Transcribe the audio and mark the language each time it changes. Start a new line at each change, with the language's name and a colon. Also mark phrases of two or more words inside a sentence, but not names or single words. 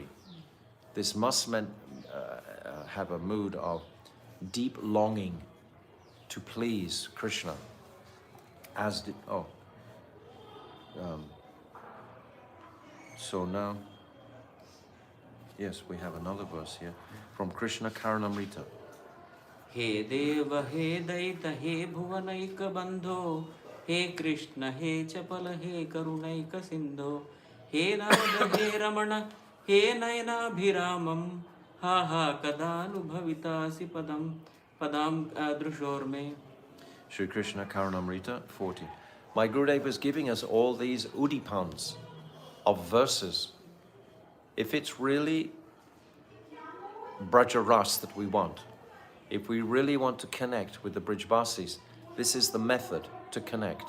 English: This must have a mood of deep longing to please Krishna. As did, so now, yes, we have another verse here from Krishna Karanamrita.
Sanskrit: हे देव हे दैत हे भुवनैक बंधो हे कृष्ण हे चपल हे करुणैक सिंधो हे नारद हे रमण हे नयनाभिरामम हा हा कदानुभवितासि पदम पदाम दृशोर्मे.
English: Sri Krishna Karanamrita 40. My Gurudev is giving us all these udipans of verses. If it's really Brajaras that we want, if we really want to connect with the Brijbasis, this is the method to connect.